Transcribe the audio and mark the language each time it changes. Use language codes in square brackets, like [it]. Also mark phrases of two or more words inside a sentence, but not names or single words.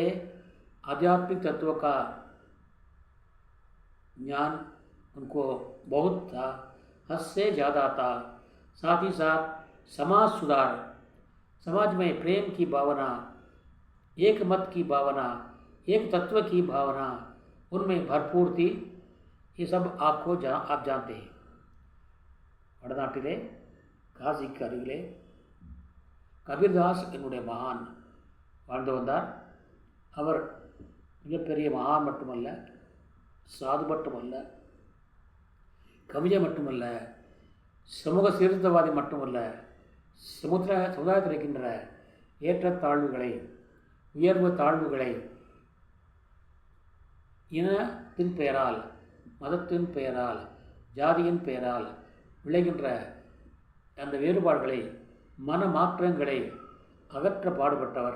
[hi] आध्यात्मिक तत्व का ज्ञान उनको बहुत था, हद से ज़्यादा था. साथ ही साथ समाज सुधार, समाज में प्रेम की भावना, एक मत की भावना, एक तत्व की भावना उनमें भरपूर थी. ये सब आप जानते हैं. [ta] வடநாட்டிலே காசிக்கு அருகிலே கபீர்தாஸ் என்னுடைய மகான் வாழ்ந்து வந்தார். அவர் மிகப்பெரிய மகான் மட்டுமல்ல, சாது மட்டுமல்ல, கவிஞர் மட்டுமல்ல, சமூக சீர்திருத்தவாதி மட்டுமல்ல, சமுதாயத்தில் இருக்கின்ற ஏற்றத்தாழ்வுகளை, உயர்வு தாழ்வுகளை இனத்தின் பெயரால், மதத்தின் பெயரால், ஜாதியின் பெயரால் விளைகின்ற அந்த வேறுபாடுகளை, மன மாற்றங்களை அகற்ற பாடுபட்டவர்.